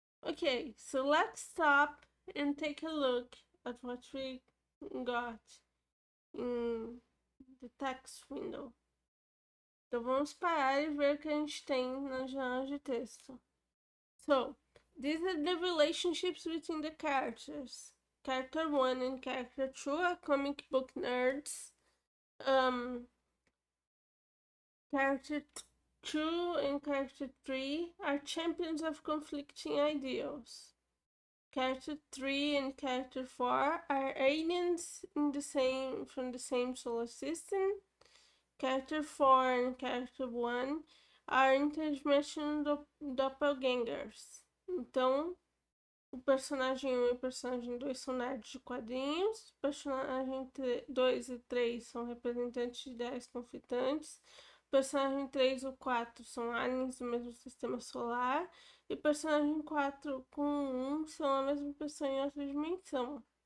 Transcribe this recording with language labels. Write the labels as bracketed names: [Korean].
[English] Okay, so let's stop and take a look at what we got in the text window. [Portuguese] Então vamos parar e ver o que a gente tem na janela de texto. [English] So, these are the relationships between the characters. Character 1 and character 2 are comic book nerds. Character 2 and character 3 are champions of conflicting ideals. Character 3 and character 4 are aliens from the same solar system. Character 4 and character 1 are interdimensional doppelgangers. [Portuguese] Então, o personagem 1 e o personagem 2 são nerds de quadrinhos. O personagem 2 e 3 são representantes de ideias conflitantes. O personagem 3 e 4 são aliens do mesmo sistema solar. E o personagem 4 com 1 são a mesma pessoa em outra dimensão.